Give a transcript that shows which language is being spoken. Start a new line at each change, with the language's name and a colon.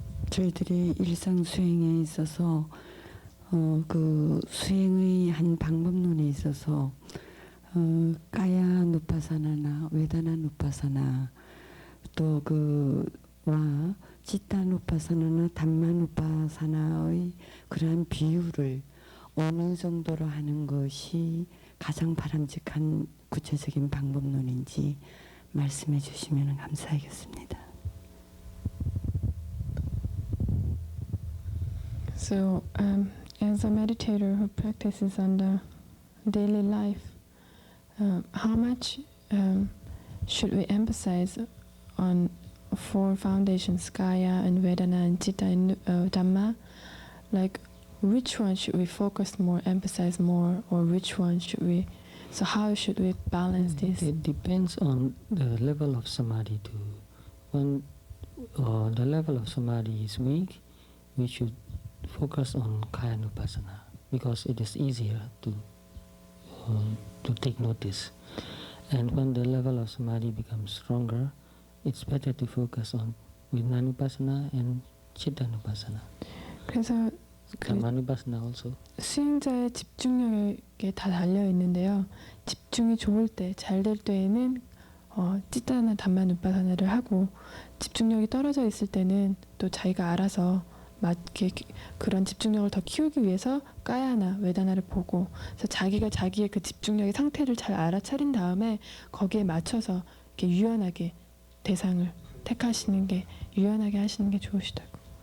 Korean: 저희들이 일상 수행에 있어서 그 수행의 한 방법론에 있어서 까야 누파사나나 외다나 누파사나 또 그와 치타 누파사나나 담마 누파사나의 그러한 비율을 어느 정도로 하는 것이 가장 바람직한 구체적인 방법론인지 말씀해 주시면 감사하겠습니다.
English: So, as a meditator who practices on the daily life, how much should we emphasize on four foundations, Kaya and Vedana and Chitta and Dhamma? Like, which one should we focus more, emphasize more, or which one should we? So, how should we balance this? It depends on the level of samadhi too. When the level of samadhi is weak, we should focus on Kayanupassana because it is easier to take notice. And when the level of samadhi becomes stronger, it's better to focus on Vijnanupassana and Chittanupassana.
Korean: 그래서
English: Dhammanupassana also.
Korean: 수행자의 집중력에 다 달려 있는데요. 집중이 좋을 때, 잘 될 때에는 찌따나 담마누파사나를 하고 집중력이 떨어져 있을 때는 또 자기가 알아서 맞게 그런 집중력을 더 키우기 위해서 까야나 외다나를 보고 그래서 자기가 자기의 그 집중력의 상태를 잘 알아차린 다음에 거기에 맞춰서 이렇게 유연하게 대상을 택하시는 게 유연하게 하시는 게 좋으시다고.